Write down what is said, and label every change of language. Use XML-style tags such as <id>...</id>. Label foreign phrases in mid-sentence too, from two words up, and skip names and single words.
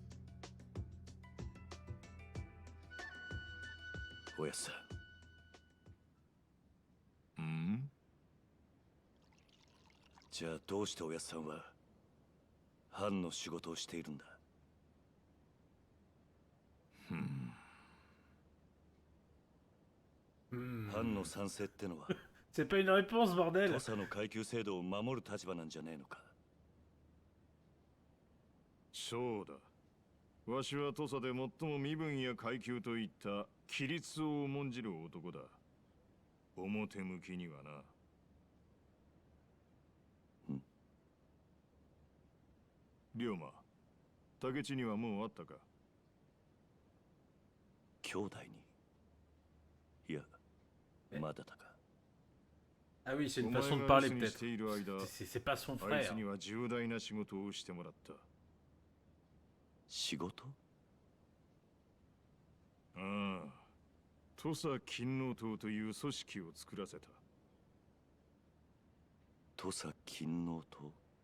<ja>おやっさん。ん？じゃあどうしておやっさんは藩の仕事をしているんだ？藩の賛成ってのは</ja> <fr>C'est pas une réponse,</fr> <ja>土</ja> <fr>bordel!</fr> <ja>佐の階級制度を守る立場なんじゃねえのか？そうだ。わしは土佐で最も身分や階級といった規律を重んじる男だ。表向きにはな。龍馬、竹地にはもう会ったか？兄弟に？いや、まだだか。</ja> <fr>Ah oui, c'est</fr> <ja>お</ja> <fr>une</fr> <ja>前</ja> <fr>façon de</fr> <ja>が</ja> <fr>parler</fr> <ja>留守にしてい</ja> <fr>peut-être.</fr> <ja>る間、</ja> <fr>C'est pas son</fr> <ja>あいつ</ja> <fr>frère.</fr> <ja>には重大な仕事をしてもらった。仕事？ああ、土佐勤王党という組織を作らせた。土佐勤王党？</ja>